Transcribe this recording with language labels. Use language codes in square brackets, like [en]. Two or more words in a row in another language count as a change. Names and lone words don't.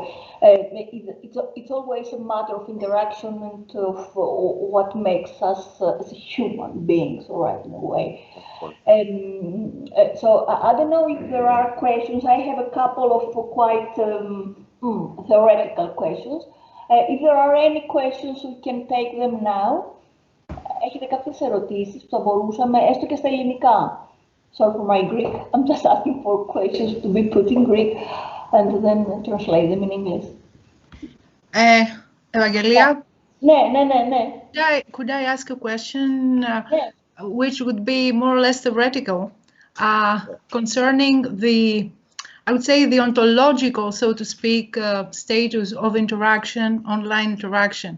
[en] It's always a matter of interaction and of what makes us as human beings, right, in a way. So I don't know if there are questions. I have a couple of quite theoretical questions. If there are any questions, we can take them now. [el] Έχετε κάποιες ερωτήσεις που θα μπορούσαμε, έστω και στα ελληνικά. [en] Sorry for my Greek. I'm just asking for questions to be put in Greek and then translate them in English. Ευαγγελία, Could I ask a question which would be more or less theoretical concerning the, I would say, the ontological, so to speak, status of interaction, online interaction.